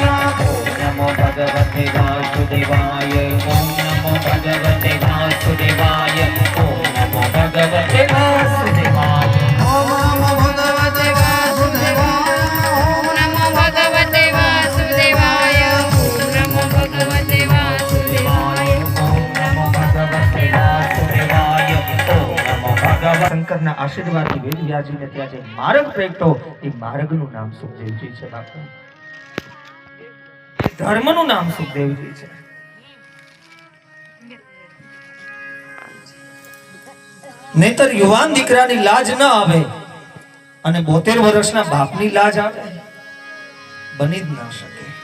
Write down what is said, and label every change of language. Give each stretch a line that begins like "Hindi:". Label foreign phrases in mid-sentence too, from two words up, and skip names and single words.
Sanskrit: ओम नमो भगवते वासुदेवाय ओम नमो भगवते वासुदेवाय ओम नमो भगवते वासुदेवाय ओम नमो भगवते वासुदेवाय ओम नमो भगवते वासुदेवाय ओम नमो भगवते वासुदेवाय ओम नमो भगवते वासुदेवाय ओम नमो भगवते
Gujarati: શંકરના આશીર્વાદથી વેદ વ્યાજીને ત્યાં જે માર્ગ પ્રગટો એ માર્ગનું નામ સુખદેવજી છે બાપુ ધર્મનું નામ સુખદેવજી છે નહીતર યુવાન દીકરાની લાજ ન આવે અને 72 વર્ષના બાપની લાજ આવે બની જ ન શકે